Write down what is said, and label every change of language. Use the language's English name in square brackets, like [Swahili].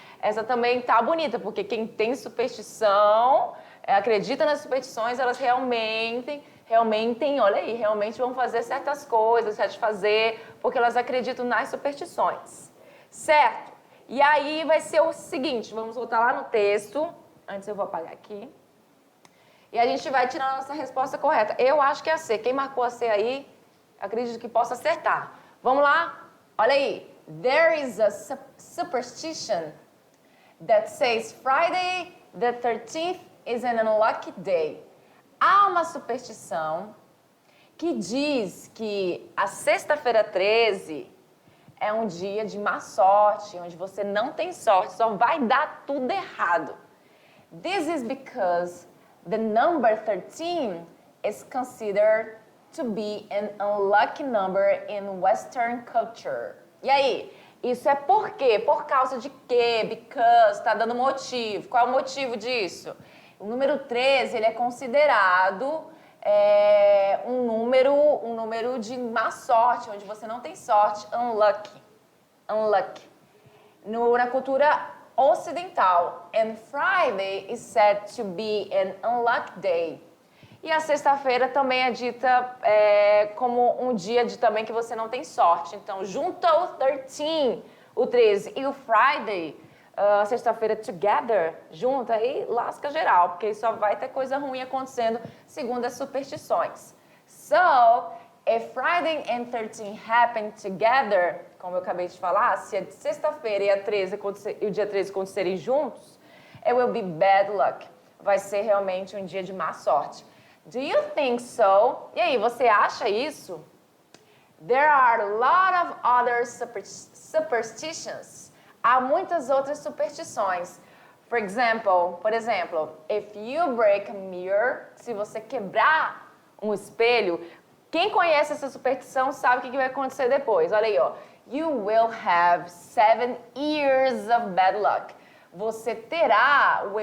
[Portuguese] Essa também tá bonita, porque quem tem superstição, acredita nas superstições, elas realmente, olha aí, realmente vão fazer certas coisas, porque elas acreditam nas superstições. Certo? E aí vai ser o seguinte, vamos voltar lá no texto. Antes eu vou apagar aqui. E a gente vai tirar a nossa resposta correta. Eu acho que é a C. Quem marcou a C aí, acredito que possa acertar. Vamos lá? Olha aí. [English] There is a superstition that says Friday the 13th is an unlucky day. [Portuguese] Há uma superstição que diz que a sexta-feira 13... é um dia de má sorte, onde você não tem sorte, só vai dar tudo errado. [English] This is because the number 13 is considered to be an unlucky number in Western culture. [Portuguese] E aí, isso é por quê? Por causa de quê? Because, tá dando motivo. Qual é o motivo disso? O número 13, ele é considerado... um número de má sorte, onde você não tem sorte, unlucky. Na cultura ocidental, [English] and Friday is said to be an unlucky day. [Portuguese] E a sexta-feira também é dita como um dia também que você não tem sorte. Então, junta o 13, o 13 e o Friday, a sexta-feira together, junta e lasca geral, porque só vai ter coisa ruim acontecendo segundo as superstições. [English] So, if Friday and 13 happen together, [Portuguese] como eu acabei de falar, se a sexta-feira e o dia 13 acontecerem juntos, [English] it will be bad luck. [Portuguese] Vai ser realmente um dia de má sorte. [English] Do you think so? [Portuguese] E aí, você acha isso? [English] There are a lot of other superstitions. [Portuguese] Há muitas outras superstições. Por exemplo, [English] if you break a mirror, [Portuguese] se você quebrar um espelho, quem conhece essa superstição sabe o que vai acontecer depois. Olha aí, ó. [English] You will have 7 years of bad luck. [Portuguese] Você terá